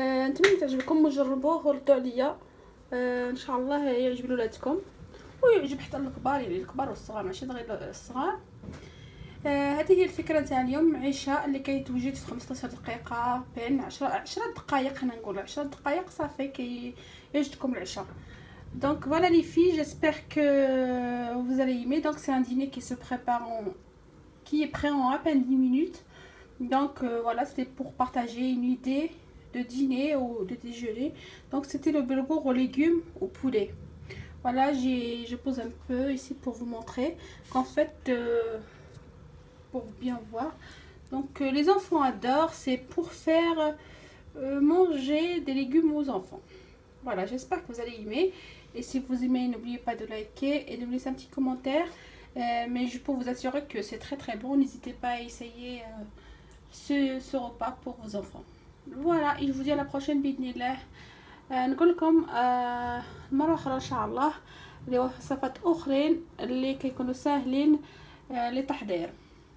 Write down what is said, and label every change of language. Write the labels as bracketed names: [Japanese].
[Arabic] نتمنى تعجبكم وجربوه وردوا عليا. ان شاء الله يعجب ولادكم ويعجب حتى الكبار، يعني الكبار والصغار ماشي غير الصغار. هذه هي الفكره تاع اليوم، عشاء اللي كيتوجد في 15 دقيقه بين 10 دقائق، خلينا نقول 10 دقائق صافي يوجدكم العشاء. [French] Donc voilà les filles, j'espère que vous allez aimer. Donc c'est un dîner qui se prépare qui est prêt en à peine 10 minutes. Donc voilà, c'était pour partager une idée de dîner ou de déjeuner. Donc c'était le bulgur aux légumes au poulet. Voilà, je pose un peu ici pour vous montrer qu'en fait pour bien voir. Donc les enfants adorent, c'est pour faire manger des légumes aux enfants. Voilà, j'espère que vous allez aimer. Et si vous aimez, n'oubliez pas de liker et de me laisser un petit commentaire. Mais je peux vous assurer que c'est très très bon. N'hésitez pas à essayer ce repas pour vos enfants. Voilà, et je vous dis à la prochaine [Arabic] بإذن الله. نقول لكم مرة أخرى إن شاء الله لوصفات أخرين اللي كيكونوا ساهلين للتحضير.